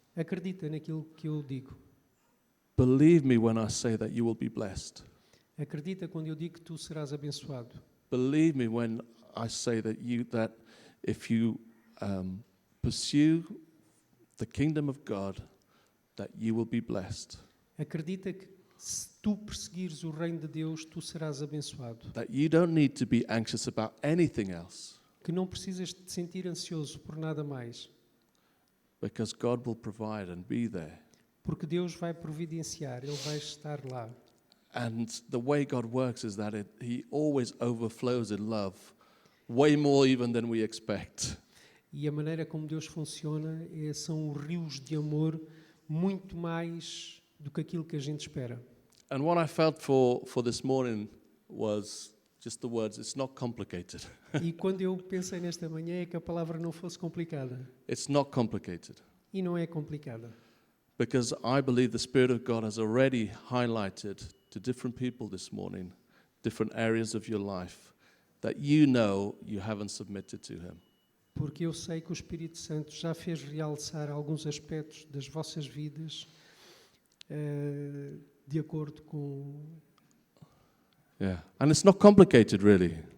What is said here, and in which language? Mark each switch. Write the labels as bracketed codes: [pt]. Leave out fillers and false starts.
[pt] Acredita naquilo que eu digo. [en] Believe me when I say that you will be blessed. [pt] Acredita quando eu digo que tu serás abençoado. [en] Believe me when I say that if you pursue the kingdom of God, that you will be blessed. [pt] Acredita que se tu perseguires o reino de Deus, tu serás abençoado. [en] That you don't need to be anxious about anything else, [pt] Que não precisas te sentir ansioso por nada mais. [en] because God will provide and be there. [pt] Porque Deus vai providenciar, Ele vai estar lá. [en] And the way God works is that He always overflows in love, way more even than we expect. [pt] E a maneira como Deus funciona são rios de amor muito mais do que aquilo que a gente espera. [en] And what I felt for this morning was just the words, it's not complicated. [pt] E quando eu pensei nesta manhã é que a palavra não fosse complicada. [en] It's not complicated. [pt] E não é complicada. [en] Because I believe the Spirit of God has already highlighted to different people this morning, different areas of your life, that you know you haven't submitted to Him. [pt] Porque eu sei que o Espírito Santo já fez realçar alguns aspectos das vossas vidas de acordo com... [en] Yeah, and it's not complicated really.